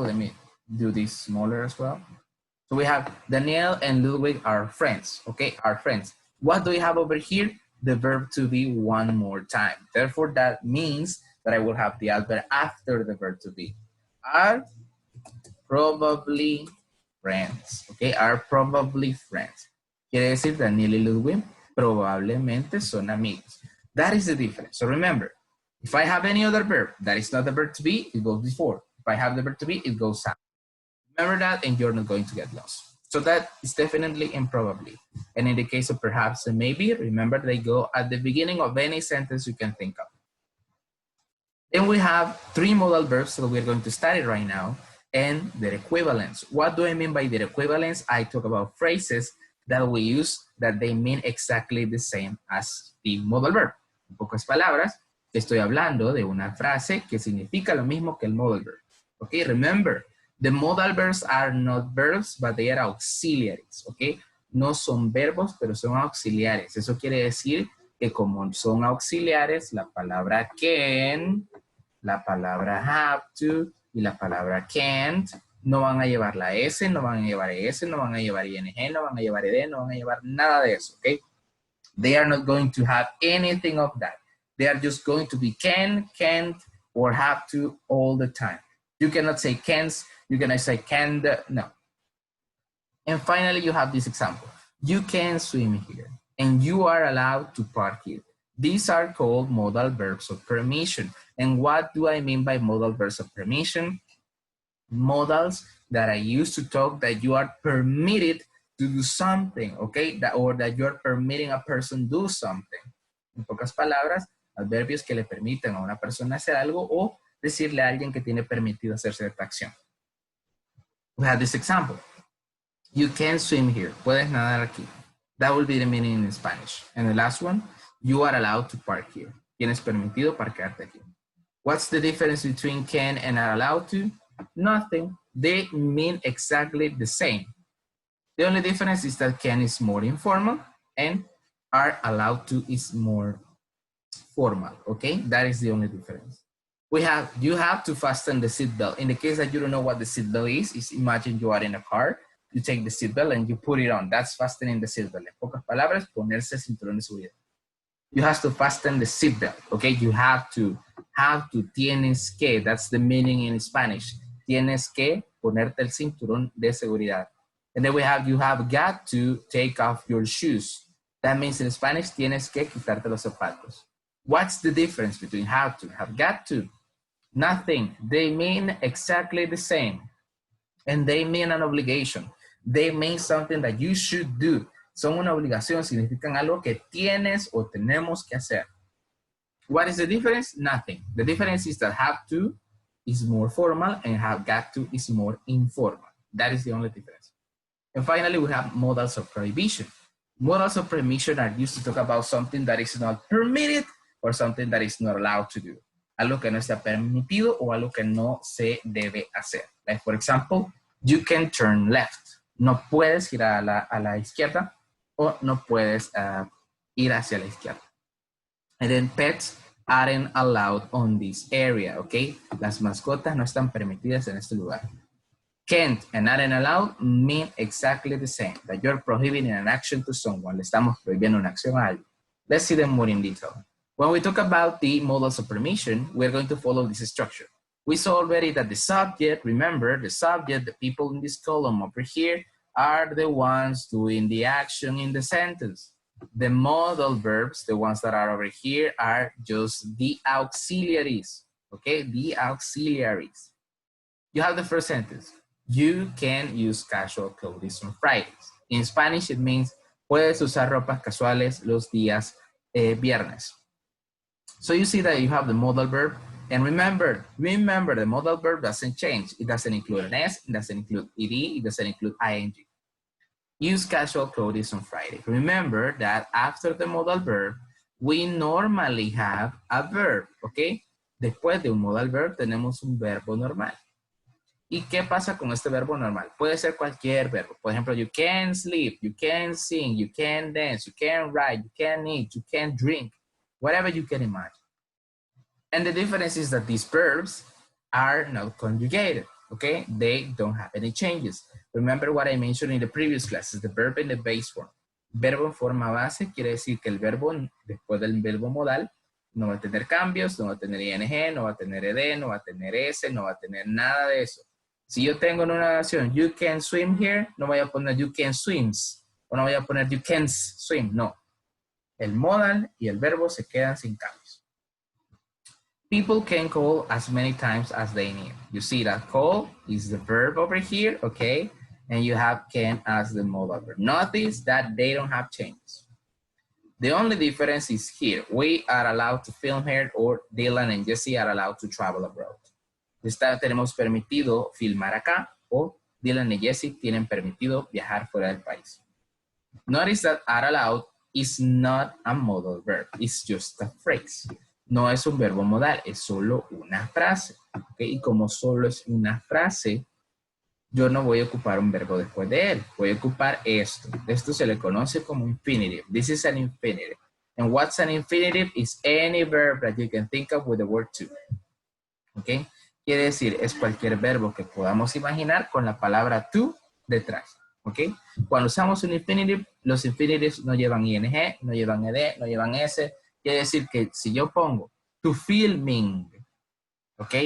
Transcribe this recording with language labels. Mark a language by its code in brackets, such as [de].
[en] Let me do this smaller as well. So we have Daniel and Ludwig are friends, okay, are friends. What do we have over here? The verb to be one more time. Therefore, that means that I will have the adverb after the verb to be. Are probably friends, okay, are probably friends. [es] Quiere decir, Daniel y Ludwig probablemente son amigos. [en] That is the difference. So remember, if I have any other verb that is not the verb to be, it goes before. If I have the verb to be, it goes after. Remember that, and you're not going to get lost. So that is definitely and probably. And in the case of perhaps and maybe, remember they go at the beginning of any sentence you can think of. Then we have three modal verbs that we're going to study right now, and their equivalents. What do I mean by their equivalents? I talk about phrases that we use that they mean exactly the same as the modal verb. [es] En pocas palabras, estoy hablando de una frase que significa lo mismo que el modal verb. [en] Okay, remember, the modal verbs are not verbs, but they are auxiliaries, okay? [es] No son verbos, pero son auxiliares. Eso quiere decir que como son auxiliares, la palabra can, la palabra have to y la palabra can't no van a llevar la S, no van a llevar S, no van a llevar ING, no van a llevar ED, no van a llevar nada de eso, okay? [en] They are not going to have anything of that. They are just going to be can, can't, or have to all the time. You cannot say can't, you cannot say can, no. And finally, you have this example. You can swim here, and you are allowed to park here. These are called modal verbs of permission. And what do I mean by modal verbs of permission? Modals that I use to talk that you are permitted to do something, okay? Or that you're permitting a person do something. [es] En pocas palabras, adverbios que le permiten a una persona hacer algo o decirle a alguien que tiene permitido hacer cierta acción. [en] We have this example. You can swim here. [es] Puedes nadar aquí. [en] That will be the meaning in Spanish. And the last one, you are allowed to park here. [es] Tienes permitido parquearte aquí. [en] What's the difference between can and are allowed to? Nothing. They mean exactly the same. The only difference is that can is more informal and are allowed to is more formal, okay? That is the only difference. You have to fasten the seatbelt. In the case that you don't know what the seatbelt is imagine you are in a car, you take the seatbelt and you put it on. That's fastening the seatbelt. [es] En pocas palabras, ponerse el cinturón de seguridad. [en] You have to fasten the seatbelt, okay? You have to, [es] tienes que, [en] that's the meaning in Spanish. [es] Tienes que ponerte el cinturón de seguridad. [en] And then you have got to take off your shoes. That means in Spanish, [es] tienes que quitarte los zapatos. [en] What's the difference between have to and have got to? Nothing. They mean exactly the same. And they mean an obligation. They mean something that you should do. [es] Son una obligación, significan algo que tienes o tenemos que hacer. [en] What is the difference? Nothing. The difference is that have to is more formal and have got to is more informal. That is the only difference. And finally, we have modals of prohibition. Modals of permission are used to talk about something that is not permitted or something that is not allowed to do. [es] Algo que no está permitido o algo que no se debe hacer. [en] Like, for example, you can turn left. [es] No puedes ir a la izquierda o no puedes ir hacia la izquierda. [en] And then pets aren't allowed on this area, okay? [es] Las mascotas no están permitidas en este lugar. [en] Can't and aren't allowed mean exactly the same, that you're prohibiting an action to someone. [es] Le estamos prohibiendo una acción a alguien. [en] Let's see them more in detail. When we talk about the modals of permission, we're going to follow this structure. We saw already that the subject, remember, the subject, the people in this column over here, are the ones doing the action in the sentence. The modal verbs, the ones that are over here, are just the auxiliaries, okay? The auxiliaries. You have the first sentence. You can use casual clothes on Fridays. In Spanish, it means [es] puedes usar ropas casuales los días viernes. [en] So you see that you have the modal verb. And remember, the modal verb doesn't change. It doesn't include an S, it doesn't include ED, it doesn't include ING. Use casual clothes on Friday. Remember that after the modal verb, we normally have a verb, okay? [es] Después de un modal verb, tenemos un verbo normal. ¿Y qué pasa con este verbo normal? Puede ser cualquier verbo. Por ejemplo, [en] you can sleep, you can sing, you can dance, you can write, you can eat, you can drink, whatever you can imagine. And the difference is that these verbs are not conjugated, okay? They don't have any changes. Remember what I mentioned in the previous classes, the verb in the base form. Verbo en forma base quiere decir que el verbo, después del verbo modal, no va a tener cambios, no va a tener ing, no va a tener ed, no va a tener s, no va a tener nada de eso. Si yo tengo en una oración, you can swim here, no voy a poner you can swims, o no voy a poner you can swim, no. El modal y el verbo se quedan sin cambios. People can call as many times as they need. You see that call is the verb over here, okay? And you have can as the modal verb. Notice that they don't have changes. The only difference is here. We are allowed to film here, or Dylan and Jesse are allowed to travel abroad. Tenemos permitido filmar acá, o Dylan y Jesse tienen permitido viajar fuera del país. Notice that are allowed is not a modal verb. It's just a phrase. [es] No es un verbo modal, es solo una frase. ¿Okay? Y como solo es una frase, yo no voy a ocupar un verbo después de él. Voy a ocupar esto. Esto se le conoce como infinitive. [en] This is an infinitive. And what's an infinitive? Is any verb that you can think of with the word to. ¿Okay? [es] Quiere decir, es cualquier verbo que podamos imaginar con la palabra to detrás. ¿Ok? Cuando usamos un infinitive, los infinitives no llevan ing, no llevan ed, no llevan s. Quiere decir que si yo pongo [en] to filming, [es] ¿ok?